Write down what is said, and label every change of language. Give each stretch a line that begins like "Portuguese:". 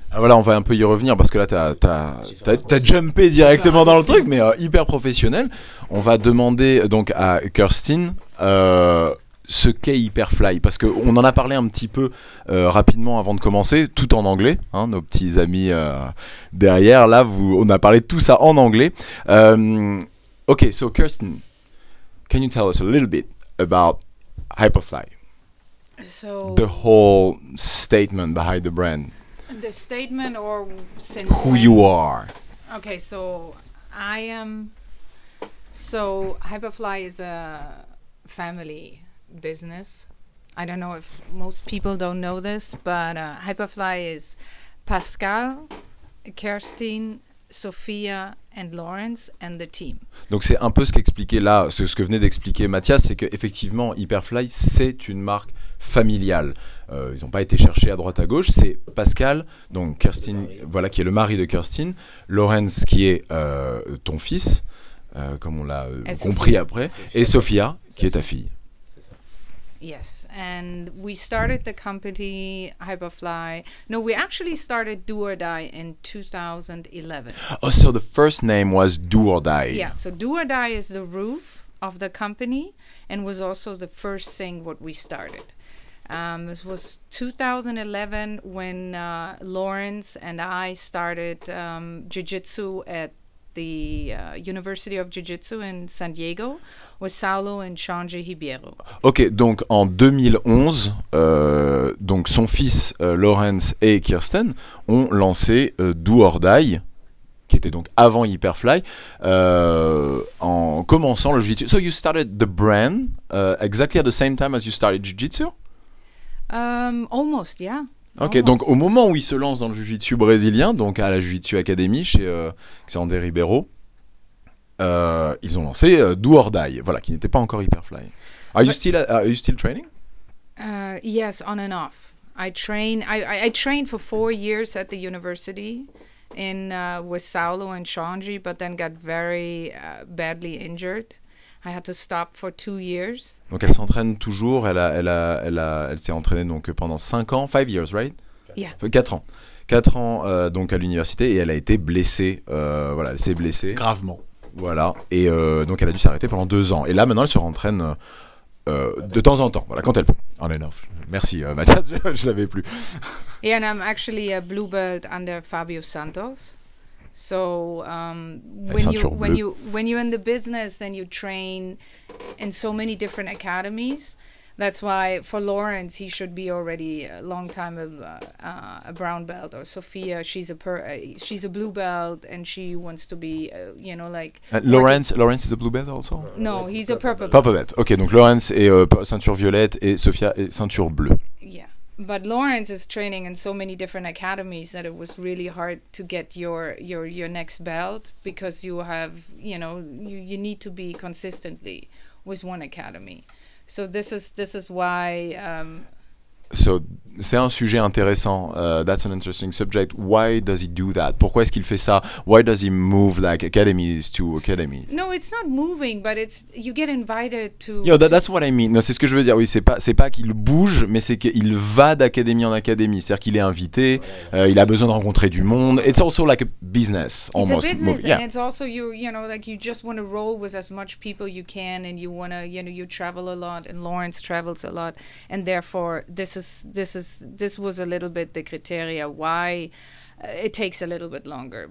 French: Ah voilà, on va un peu y revenir parce que là t'as jumpé directement dans le truc, mais hyper professionnel. On va demander donc à Kirsten ce qu'est Hyperfly, parce qu'on en a parlé un petit peu rapidement avant de commencer, tout en anglais, hein, nos petits amis derrière, là, on a parlé de tout ça en anglais.
English: Ok, so Kirsten, can you tell us a little bit about Hyperfly? So The whole statement behind the brand. the statement, or since Who when? you are. Okay, so Hyperfly is a family business. I don't know if most people don't know this, but Hyperfly is Pascal, Kirsten, Sophia and Lawrence and the team.
French: Donc c'est un peu ce qu'expliquait là, ce que venait d'expliquer Mathias, c'est qu'effectivement Hyperfly c'est une marque familiale. Ils n'ont pas été cherchés à droite à gauche. C'est Pascal, donc Kirsten, voilà, qui est le mari de Kirsten, Lawrence qui est ton fils, comme on l'a Et compris Sophia. après, et Sophia, qui est ta fille.
English: Yes, and we started the company Hyperfly. No, we actually started Do or Die in 2011. Oh, so the first name was Do or Die. Yeah, so Do or Die is the roof of the company and was also the first thing what we started. This was 2011 when Lawrence and I started Jiu-Jitsu at the University of Jiu-Jitsu in San Diego with Saulo and Change Ribeiro.
French: Ok, donc en 2011, donc son fils Lawrence et Kirsten ont lancé Do or Die, qui était donc avant Hyperfly, en commençant le Jiu-Jitsu.
English: So you started the brand exactly at the same time as you started Jiu-Jitsu? Almost, yeah. Ok, Almost.
French: donc au moment où il se lance dans le Jiu-Jitsu brésilien, donc à la Jiu-Jitsu Academy chez Xander Ribeiro, ils ont lancé Do or Die, voilà, qui n'était pas encore Hyperfly.
English: Are you still training? Yes, on and off. I trained for 4 years at the university with Saulo and Shanji, but then got very badly injured. I had to stop for 2 years.
French: Donc elle s'entraîne toujours, elle s'est entraînée donc pendant 5 ans,
English: 5 years, right? Yeah.
French: 4 ans. 4 ans donc à l'université et elle a été blessée, voilà, elle s'est blessée. Gravement. Voilà, et donc elle a dû s'arrêter pendant 2 ans. Et là maintenant elle se rentraîne de temps en temps, voilà, quand elle peut.
English: On and off.
French: Merci Mathias, je l'avais plus.
English: Yeah, and I'm actually a blue belt under Fabio Santos. So when you're in the business, then you train in so many different academies. That's why for Lawrence, he should be already a long time a brown belt. Or Sophia, she's a blue belt, and she wants to be, like. Lawrence is a blue belt also? No, he's a purple belt. Purple belt.
French: Ok, donc Lawrence est ceinture violette et Sophia est ceinture bleue.
English: Yeah. But Lawrence is training in so many different academies that it was really hard to get your next belt because you have, you need to be consistently with one academy. So this is why.
French: So, c'est un sujet intéressant.
English: That's an interesting subject. Why does he do that?
French: Pourquoi est-ce qu'il fait ça?
English: Why does he move like academies to academies? No, it's not moving, but you get invited to. Yo, that's what I mean.
French: Non, c'est ce que je veux dire. Oui, c'est pas qu'il bouge, mais c'est qu'il va d'académie en académie. C'est-à-dire qu'il est invité. Il a besoin de rencontrer du monde.
English: It's also like a business, almost. It's a business, Yeah. and it's also like you just want to roll with as much people you can, and you want to, you travel a lot, and Lawrence travels a lot, and therefore this was a little bit the criteria why it takes a little bit longer.